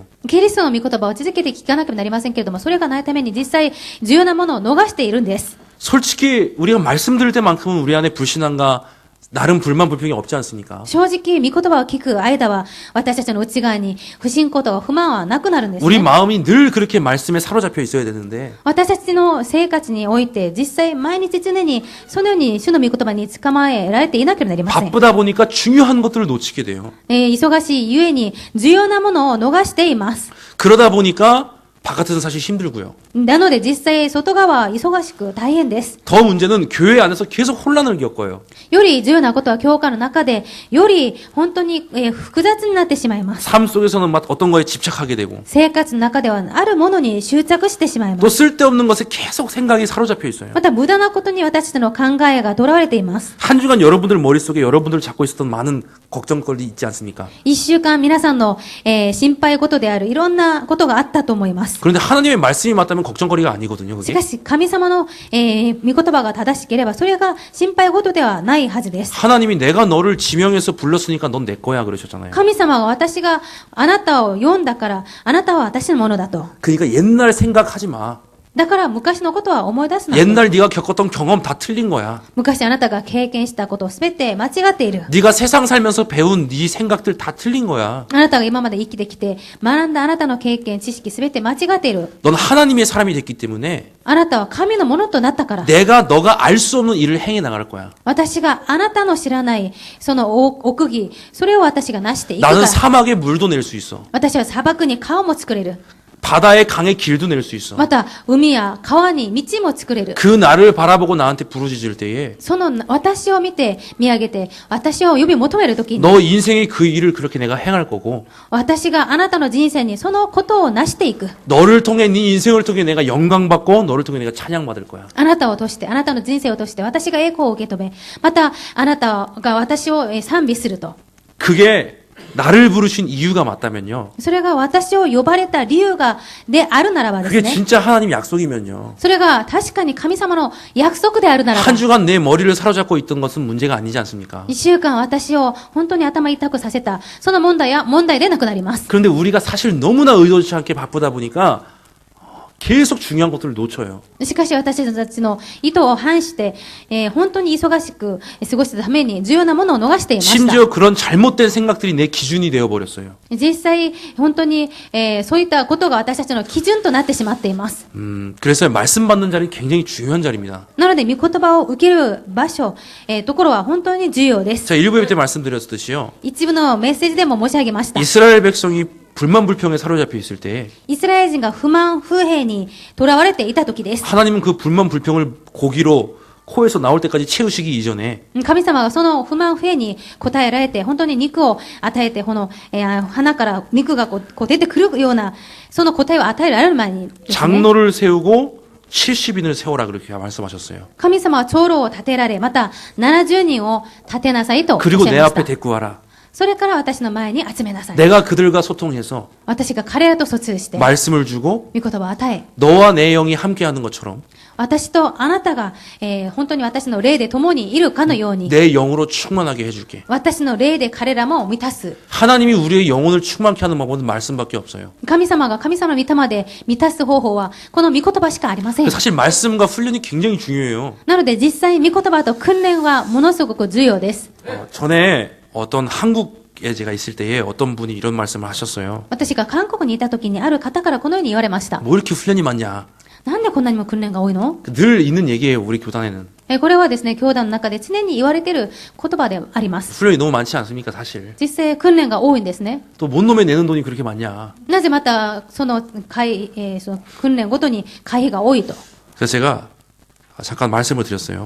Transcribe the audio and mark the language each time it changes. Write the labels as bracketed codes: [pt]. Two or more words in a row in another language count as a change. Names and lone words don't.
[ja] キリストの御言葉を続けて聞かなければなりませんけれども、それがないために実際重要なものを逃しているんです。 [ko] 솔직히 우리가 말씀 들을 때만큼은 우리 안에 불신앙과 나름 불만 불평이 없지 않습니까? [ja] 正直、御言葉を聞く間は、私たちの内側に不信仰とか不満はなくなるんです [ko] 우리 [ja] ね。 [ko] 마음이 늘 그렇게 말씀에 사로잡혀 있어야 되는데 [ja] 私たちの生活において、実際毎日常にそのように主の御言葉に捕まえられていなければなりません。 [ko] 바쁘다 보니까 중요한 것들을 놓치게 돼요. [ja] 忙しいゆえに重要なものを逃しています。 [ko] 그러다 보니까 바깥에서는 사실 힘들고요. [ja] なので実際外側は忙しく大変です。 [ko] 더 문제는 교회 안에서 계속 혼란을 겪어요. [ja] より重要なことは教会の中でより本当に、複雑になってしまいます。 [ko] 삶 속에서는 막 어떤 거에 집착하게 되고 [ja] 生活の中ではあるものに執着してしまいま [ko] 또 [ja] す。 [ko] 쓸데없는 것에 계속 생각이 사로잡혀 있어요. [ja] また無駄なことに私たちの考えが囚われています。 [ko] 한 주간 여러분들 머릿속에 여러분들 잡고 있었던 많은 걱정거리 있지 않습니까? [ja] 一週間皆さんの、心配事であるいろんなことがあったと思います。 [ko] 그런데 하나님의 말씀이 맞다면 걱정거리가 아니거든요. [ja] し [ko] 그게. [ja] かし神様の、御言葉が正しければそれが心配事ではないはずです。 [ko] 하나님이 내가 너를 지명해서 불렀으니까 넌 내 거야 그러셨잖아요. [ja] 神様が私があなたを呼んだからあなたは私のものだと。 [ko] 그러니까 옛날 생각하지 마. [ja] だから昔のことは思い出すな。 [ko] 옛날 네가 겪었던 경험 다 틀린 거야. [ja] 昔あなたが経験したことすべて間違っている。 [ko] 네가 세상 살면서 배운 네 생각들 다 틀린 거야. [ja] あなたが今まで生きてきて学んだあなたの経験、知識すべて間違っている。 [ko] 넌 하나님의 사람이 됐기 때문에 [ja] あなたは神のものとなったから。 [ko] 너가 알 수 없는 일을 행해 나갈 거야. [ja] 私があなたの知らないその奥義、それを私が成していくか [ko] 나는 [ja] ら。 [ko] 사막에 물도 낼 수 있어. [ja] 私は砂漠に川も作れる。 [ko] 바다에 강에 길도 낼 수 있어. [ja] また海や川に道も作れる。 [ko] 그 나를 바라보고 나한테 부르짖을 때에 [ja] その私を見て見上げて私を呼び求めるときに [ko] 너 인생의 그 일을 그렇게 내가 행할 거고 [ja] 私があなたの人生にそのことを成していく。 [ko] 너를 통해 네 인생을 통해 내가 영광 받고 너를 통해 내가 찬양 받을 거야. [ja] あなたを通して、あなたの人生を通して私が栄光を受け止め、またあなたが私を賛美すると。 [ko] 그게 나를 부르신 이유가 맞다면요. [ja] それが私を呼ばれた理由であるならばです [ko] 그게 [ja] ね。 [ko] 진짜 하나님 약속이면요. [ja] それが確かに神様の約束であるならば [ko] 한 、 주간 내 머리를 사로잡고 있던 것은 문제가 아니지 않습니까? [ja] 一週間私を本当に頭痛くさせた、その問題でなくなります。 [ko] 그런데 우리가 사실 너무나 의도치 않게 바쁘다 보니까 계속 중요한 것들을 놓쳐요. [ja] しかし私たちの意図を反して、本当に忙しく過ごしたために重要なものを逃していました。 [ko] 심지어 그런 잘못된 생각들이 내 기준이 되어버렸어요. [ja] 実際、本当に、そういったことが私たちの基準となってしまっています。 [ko] 그래서 말씀 받는 자리는 굉장히 중요한 자리입니다. [ja] なので、御言葉を受ける場所、ところは本当に重要です。 [ko] 자, 일부 예배 때 말씀드렸듯이요. [ja] 一部のメッセージでも申し上げました。 [ko] 이스라엘 백성이 불만 불평에 사로잡혀 있을 때 [ja] イスラエル人が不満不平に囚われていた時です。 [ko] 하나님은 그 불만 불평을 고기로 코에서 나올 때까지 채우시기 이전에 [ja] 神様がその不満不平に応えられて、本当に肉を与えて、この、鼻から肉がこう出てくるような、その答えを与えられる前にですね、 [ko] 장로를 세우고 70인을 세워라 그렇게 말씀하셨어요. [ja] 神様は長老を立てられ、また70人を立てなさいとおっしゃい [ko] 그리고 [ja] ま [ko] 내 [ja] し [ko] 앞에 [ja] た。 [ko] 데리고 와라. [ja] それから私の前に集めなさい。 [ko] 내가 그들과 소통해서 [ja] 私が彼らと疎通して、 [ko] 말씀을 주고 [ja] 御言葉を与え、 [ko] 너와 내 영이 함께하는 것처럼 [ja] 私とあなたが、本当に私の霊で共にいるかのように、 [ko] 내 영으로 충만하게 해줄게. [ja] 私の霊で彼らも満たす。 [ko] 하나님이 우리의 영혼을 충만케 하는 방법은 말씀밖에 없어요. [ja] 神様が神様の御霊で満たす方法は、この御言葉しかありません。 [ko] 사실 말씀과 훈련이 굉장히 중요해요. [ja] なので実際、御言葉と訓練はものすごく重要です。 [ko] 전에 어떤 한국 제가 있을 때에 어떤 분이 이런 말씀을 하셨어요. [ja] 私が韓国にいた時にある方からこのように言われました。 [ko] 뭐 이렇게 훈련이 많냐. [ja] なんでこんなにも訓練が多いの？ [ko] 늘 있는 얘기예요, 우리 교단에는. [ja] これはですね、教団の中で常に言われている言葉であります。 [ko] 훈련이 너무 많지 않습니까, 사실. [ja] 実際訓練が多いんですね。 [ko] 또 뭔 놈에 내는 돈이 그렇게 많냐. [ja] なぜまたそのその訓練ごとに会費が多いと。 [ko] 그래서 제가 잠깐 말씀을 드렸어요.